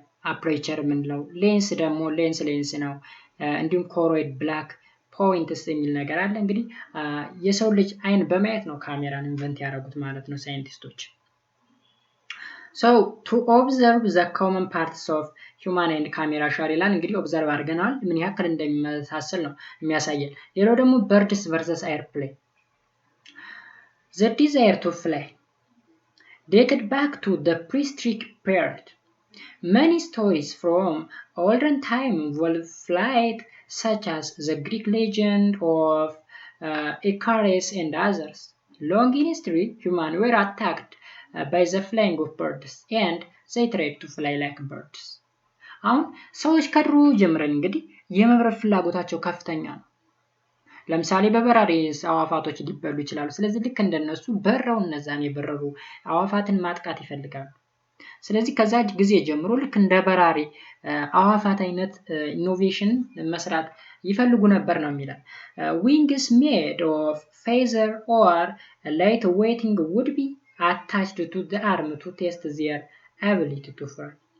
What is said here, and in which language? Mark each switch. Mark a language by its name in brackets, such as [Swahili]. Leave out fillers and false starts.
[Amharic] አፕሬቸር የምንለው። ሌንስ ደግሞ ሌንስ ነው። እንዲሁም ኮሮይድ ብላክ ፖይንትስ የሚል ነገር አለ። እንግዲህ የሰው ልጅ አይን በማየት ነው ካሜራን ኢንቨንት ያደረጉት ማለት ነው ሳይንቲስቶች። [English] So to observe the common parts of human and camera share ይላል። [Amharic] እንግዲህ ኦብዘርቭ አድርገናል ምን ያክል እንደሚመሳሰል ነው የሚያሳየን። ሌላው ደግሞ [English] birds versus airplane. The desire to fly dated back to the prehistoric period. Many stories from olden time involve flight, such as the Greek legend of Icarus and others. Long in history, humans were attacked by the flying of birds and they tried to fly like birds. [Amharic] አሁን ሰዎች ከድሮ ጀምረን እንግዲህ የመብረር ፍላጎታቸው ከፍተኛ ነው። ለምሳሌ በበራሪ አዋፋቶች ሊበሉ ይችላሉ። ስለዚህ ልክ እንደነሱ በረው እነዛን የበረሩ አዋፋትን ማጥቃት ይፈልጋሉ። ስለዚህ ከዛ ጊዜ ጀምሮ ልክ እንደ በራሪ አዋፋት አይነት ኢኖቬሽን መስራት ይፈልጉ ነበር ነው የሚለው። [English] wings made of feather or light weighting would be attached to the arm to test their ability to fly.